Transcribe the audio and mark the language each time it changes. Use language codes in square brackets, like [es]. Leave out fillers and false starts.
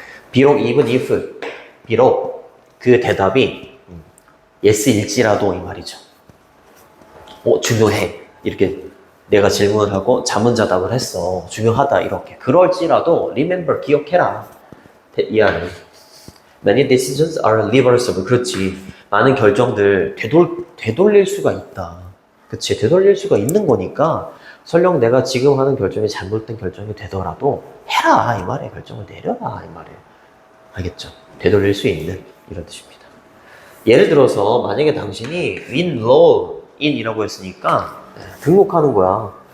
[ko] 비록 [en] even if, [ko] 비록 그 대답이 yes일지라도 이 말이죠. 중요해. 이렇게 내가 질문을 하고 자문자답을 했어. 중요하다 이렇게. 그럴지라도 remember, 기억해라. 이 안에 [en] Many decisions are reversible. [ko] 그렇지. 많은 결정들 되돌릴 수가 있다. 그치. 되돌릴 수가 있는 거니까 설령 내가 지금 하는 결정이 잘못된 결정이 되더라도 해라 이 말에 결정을 내려라 이 말에. 알겠죠? 되돌릴 수 있는 이런 뜻입니다. 예를 들어서 만약에 당신이 enroll in이라고 했으니까 등록하는 거야.